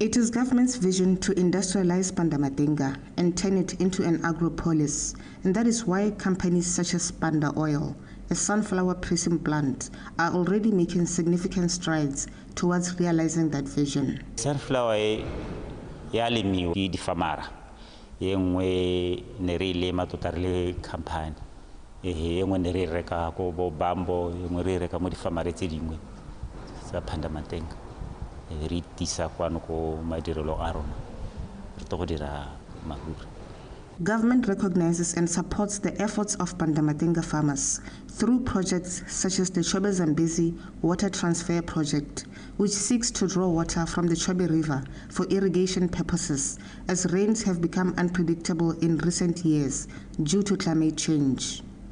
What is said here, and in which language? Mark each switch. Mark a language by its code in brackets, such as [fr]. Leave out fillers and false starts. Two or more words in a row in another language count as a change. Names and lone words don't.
[en] It is government's vision to industrialize Pandamatenga and turn it into an agropolis, and that is why companies such as Panda Oil, a sunflower pressing plant, are already making significant strides towards realizing that vision. [tn] Sunflower ya lemiwa ke difamara ye nngwe ne re lema totarele company ye nngwe ne re reka ko bo bambo ye nngwe re reka mo difamare tse dingwe sa Pandamatenga re tisa kwano ko madirelo a rona re to go dira mahuri. [en] Government recognizes and supports the efforts of Pandamatenga farmers through projects such as the Chobe Zambezi Water Transfer Project, which seeks to draw water from the Chobe River for irrigation purposes, as rains have become unpredictable in recent years due to climate change.